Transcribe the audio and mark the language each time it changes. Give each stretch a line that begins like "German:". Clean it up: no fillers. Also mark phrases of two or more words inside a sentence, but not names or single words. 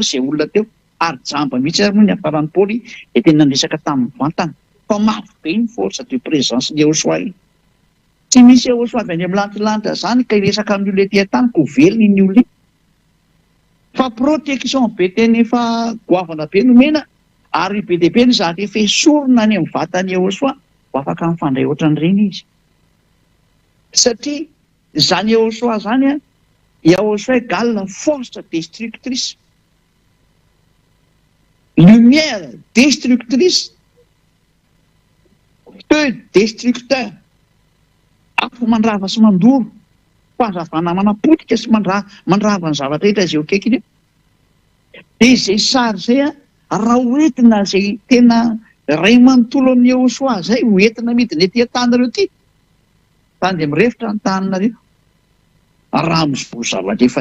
Malagasy: izay olona teo ary jamba mihitsy ary moa ny afaran'ny Paoly dia tena resaka tamin'ny vantana fa mafy be ny
French: force de présence
Malagasy: ny Ahosoa iny tsy misy Ahosoa avy any amin'ny lanitra zany ka hiresaka amin'ny olona ety an-tany ko velona iny olona iny fa protection be teny efa goavana be nomena ary be dia be ny zany efa esorina any amin'ny vatany Ahosoa ho afaka mifandray ohatran'ireny izy satria zany Ahosoa zany Ahosoa
French: égale force destructrice lumière destructrice feu destructeur
Malagasy: afo mandrava sy mandoro fahazavana manapotika sy mandrava ny zavatra hita izay akaiky iny dia izay sary zay raha hoentina zay tena ray manontolo amin'ny Ahosoa zay hoentina midina ety an-tanareo ty tany dia mirefitra ny taninareo raha mizobo zavatra efa